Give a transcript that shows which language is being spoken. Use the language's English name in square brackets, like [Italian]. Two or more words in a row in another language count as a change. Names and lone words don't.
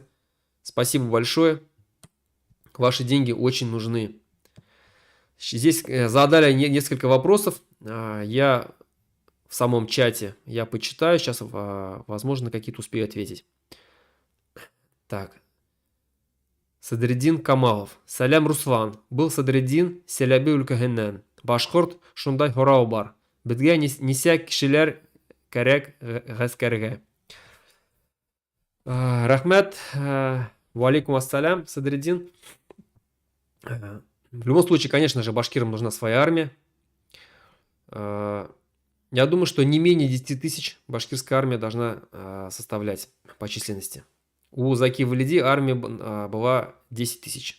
[Russian] Спасибо большое. Ваши деньги очень нужны. Здесь задали несколько вопросов. Я в самом чате я почитаю. Сейчас, возможно, какие-то успею ответить. Так. Садреддин Камалов. Салям Руслан. [Bashkir] Был Садреддин Селяби Өлкәһеннән. Башкорт шундай һорау бар. Безгә нисә кешеләр кәрәк гаскәргә? Рахмет. [Arabic] Валейкум ассалям, Садреддин. [Russian] В любом случае, конечно же, башкирам нужна своя армия. Я думаю, что не менее 10 тысяч башкирская армия должна составлять по численности. У Заки Валиди армия была 10 тысяч.